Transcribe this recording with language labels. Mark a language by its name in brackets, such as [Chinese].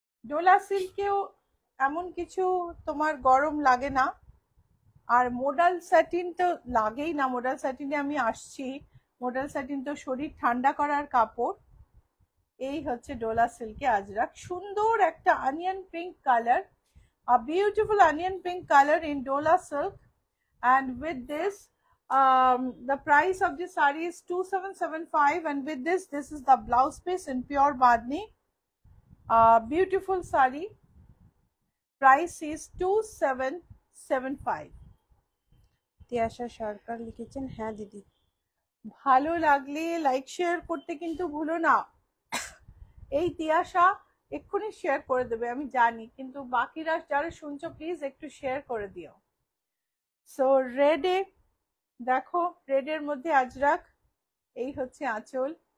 [Bangla] ডোলা সিল্কেও এমন কিছু তোমার গরম লাগে না, আর মোডাল স্যাটিন তো লাগেই না। মোডাল স্যাটিনে আমি আসছি। মোডাল স্যাটিন তো শরীর ঠান্ডা করার কাপড়। এই হচ্ছে ডোলা সিল্কে আজরাক, সুন্দর একটা onion pink colour, [English] a beautiful onion pink color in Dola silk, and with this the price of this saree is 2775, and with this is the blouse piece in pure badni. Beautiful saree, price is 2775. [Bangla] Tiyasha সরকার লিখেছেন হ্যাঁ দিদি। ভালো লাগলে like share করতে কিন্তু ভুলো না। এই তিয়াশা এক্ষুনি শেয়ার করে দেবে আমি জানি, কিন্তু বাকিরা যারা শুনছো প্লিজ একটু শেয়ার করে দিও। সো রেডে দেখো, রেডের মধ্যে আজরাক, এই হচ্ছে আঁচল।